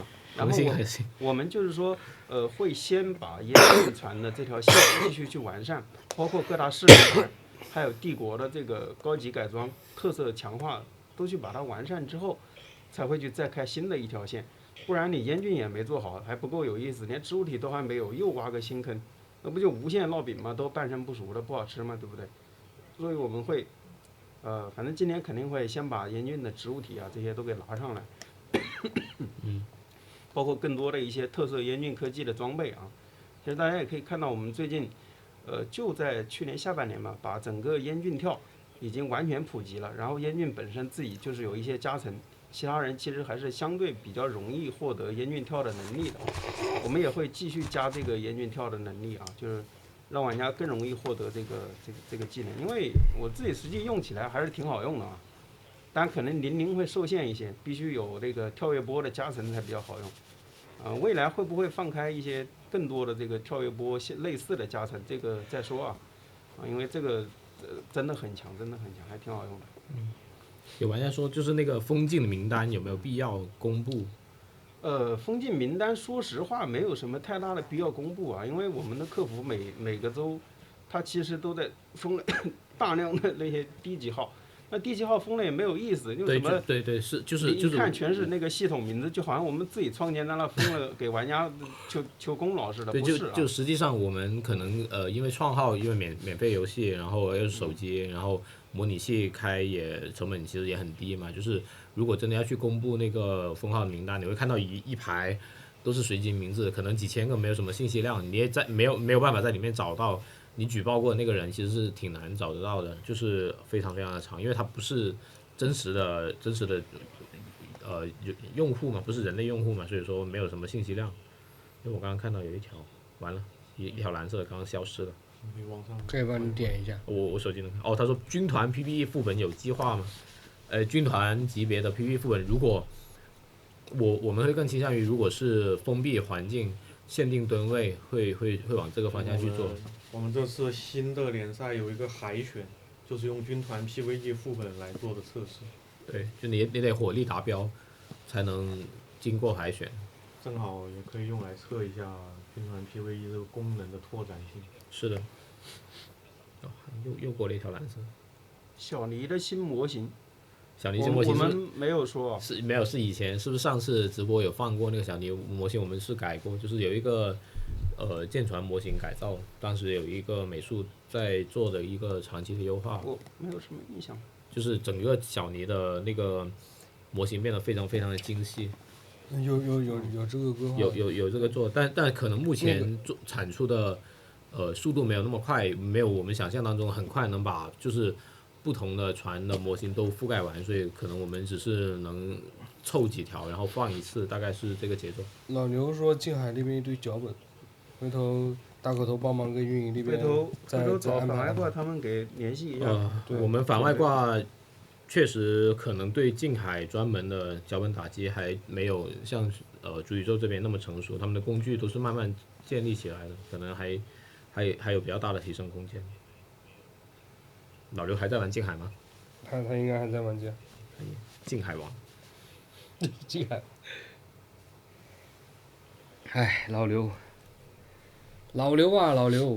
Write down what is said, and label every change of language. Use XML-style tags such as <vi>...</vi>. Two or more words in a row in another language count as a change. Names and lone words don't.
<zh>然後我們就是說，會先把烟雾船的這條線繼續去完善，包括各大勢力船，還有帝國的這個高級改裝、特色強化，都去把它完善之後，才會去再開新的一條線。不然你煙菌也沒做好，還不夠有意思，連植物體都還沒有，又挖個新坑，那不就無限烙餅嗎？都半生不熟的，不好吃嘛，對不對？所以我們會，反正今年肯定會先把煙菌的植物體啊這些都給拿上來。包括更多的一些特色烟菌科技的裝備啊，其實大家也可以看到，我們最近，就在去年下半年吧，把整個烟菌跳已經完全普及了。然後烟菌本身自己就是有一些加成，其他人其實還是相对比较容易獲得烟菌跳的能力的。我們也會繼續加這個煙菌跳的能力啊，就是讓玩家更容易獲得這個技能。因為我自己實際用起來還是挺好用的啊。当然可能年齡會受限一些，必須有這個跳躍波的加成才比較好用。未來會不會放開一些更多的這個跳躍波類似的加成，這個再說啊。因為這個真的很強，還挺好用的。有玩家說，就是那個封禁的名單有沒有必要公布？封禁名單說實話沒有什麼太大的必要公布啊，因為我們的客服每個周，他其實都在封了大量的那些低級號。那低級號封了也沒有意思，就什麼對是就是一看全是那個系統名字，就好像我們自己創建在那封了給玩家求功勞似的。對，不是啊，就實際上我們可能因為創號，因為免費遊戲，然後又是手機，然後模擬器開也成本其實也很低嘛。就是如果真的要去公布那個封號的名單，你會看到一排都是隨機名字，可能幾千個，沒有什麼信息量，你也没有辦法在裡面找到你舉報過的那個人其實是挺難找得到的，就是非常非常的長，因為他不是真實的用戶嘛，不是人类用戶嘛，所以說没有什麼信息量。因为我刚刚看到有一条，完了，一條藍色的剛剛消失了。你往上可以帮你點一下。我手機能看。哦，他說軍團 PVE 副本有計劃嗎？軍團級別的 PVE 副本，如果我們會更傾向於，如果是封閉環境、限定噸位，會往這個方向去做。我們這次新的聯賽有一個海選，就是用軍團 PVE 副本來做的測試。對，就你得火力達標，才能經過海選。正好也可以用來測一下軍團 PVE 這個功能的拓展性。是的。哦，又過了一條藍色。小尼的新模型。小尼新模型我們沒有說。是沒有，是以前是不是上次直播有放過那個小尼模型？我們是改過，就是有一個艦船模型改造，當時有一個美術在做的一個長期的優化。我沒有什麼印象。就是整個小尼的那個模型變得非常非常的精細。有這個規劃。有這個做，但可能目前產出的速度沒有那麼快，沒有我們想象當中很快能把就是不同的船的模型都覆蓋完，所以可能我們只是能湊幾條，然後放一次，大概是這個節奏。老牛說近海那邊一堆腳本，回頭大口頭幫忙跟運營那邊回頭找反外掛他們給聯繫一下。我們反外掛確實可能對近海專門的腳本打擊還沒有像主宇宙這邊那麼成熟，他們的工具都是慢慢建立起來的，可能還有比較大的提升空間。老劉還在玩近海嗎？他應該還在玩近。近海王。近海。唉，老劉啊，老刘。</zh>